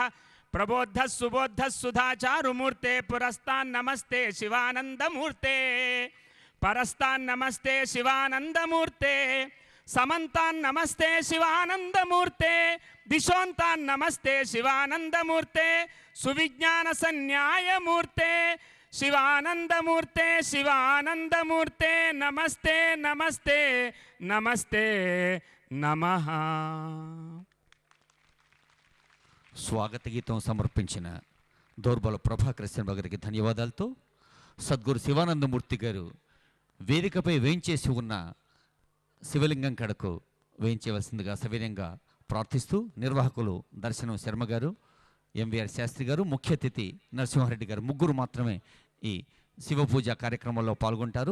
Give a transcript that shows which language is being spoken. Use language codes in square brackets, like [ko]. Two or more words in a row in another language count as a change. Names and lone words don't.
[sa] प्रबोद्धः सुबोद्धः सुधाचारुमूर्ते पुरस्तान् नमस्ते शिवानन्दमूर्ते परस्तान् नमस्ते शिवानन्दमूर्ते समन्तान् नमस्ते शिवानन्दमूर्ते दिशोन्तान् नमस्ते शिवानन्दमूर्ते सुविज्ञान सन्न्यायमूर्ते शिवानन्दमूर्ते शिवानन्दमूर्ते नमस्ते नमस्ते नमस्ते नमः। [te] స్వాగత గీతం సమర్పించిన దోర్బల ప్రభాకర్ శర్మ గారికి ధన్యవాదాలతో సద్గురు శివానందమూర్తి గారు వేదికపై వేయించేసి ఉన్న శివలింగం కడకు వేయించవలసిందిగా సవినయంగా ప్రార్థిస్తూ నిర్వాహకులు దర్శనం శర్మ గారు, ఎంవిఆర్ శాస్త్రి గారు, ముఖ్య అతిథి నరసింహారెడ్డి గారు ముగ్గురు మాత్రమే ఈ శివ పూజ కార్యక్రమంలో పాల్గొంటారు.